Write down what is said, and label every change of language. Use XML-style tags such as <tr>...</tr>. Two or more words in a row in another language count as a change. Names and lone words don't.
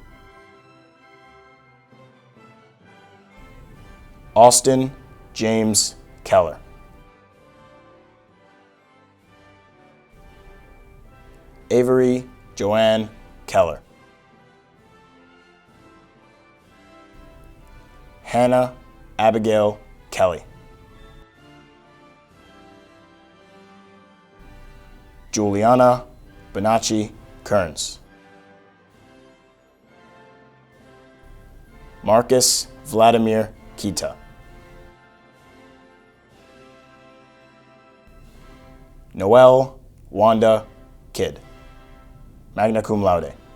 <en>Austin James Keller. Avery Joanne Keller. Hannah Abigail Kelly. Juliana Bonacci Kearns. Marcus Vladimir Kita. Noelle Wanda Kidd,</en> <la>magna cum laude.</la>